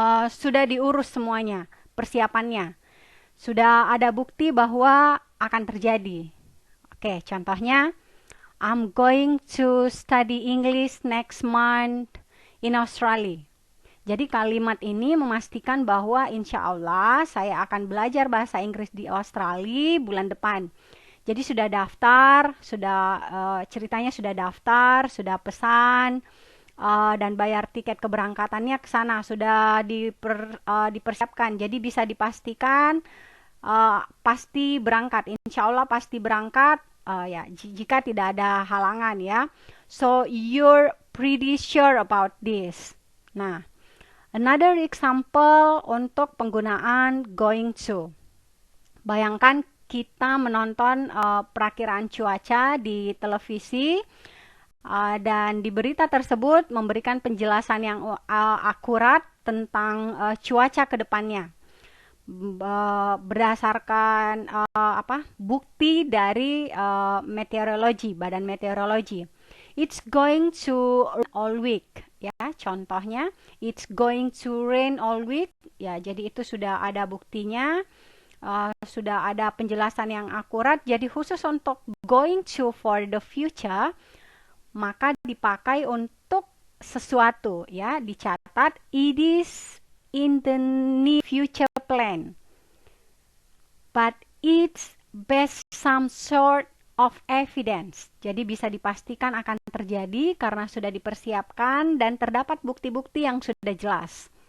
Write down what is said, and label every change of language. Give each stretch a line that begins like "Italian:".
Indonesian: Sudah diurus semuanya, persiapannya. Sudah ada bukti bahwa akan terjadi. Oke, contohnya,
English: I'm going to study English next month in Australia.
Indonesian: Jadi kalimat ini memastikan bahwa insya Allah saya akan belajar bahasa Inggris di Australia bulan depan. Jadi sudah daftar, ceritanya sudah daftar, sudah pesan, dan bayar tiket keberangkatannya ke sana, sudah dipersiapkan. Jadi bisa dipastikan pasti berangkat, insya Allah pasti berangkat, ya, jika tidak ada halangan ya.
English: So you're pretty sure about this. Nah, another example
Indonesian: untuk penggunaan
English: going to.
Indonesian: Bayangkan kita menonton perakiraan cuaca di televisi, dan di berita tersebut memberikan penjelasan yang akurat tentang cuaca ke depannya. Berdasarkan bukti dari meteorologi, badan meteorologi.
English: It's going to rain all week, ya. Contohnya, it's going to rain all week, ya.
Indonesian: Jadi itu sudah ada buktinya, sudah ada penjelasan yang akurat. Jadi khusus untuk
English: going to for the future,
Indonesian: maka dipakai untuk sesuatu, ya. Dicatat,
English: it is in the near future plan, but it's based some sort of evidence.
Indonesian: Jadi bisa dipastikan akan terjadi karena sudah dipersiapkan dan terdapat bukti-bukti yang sudah jelas.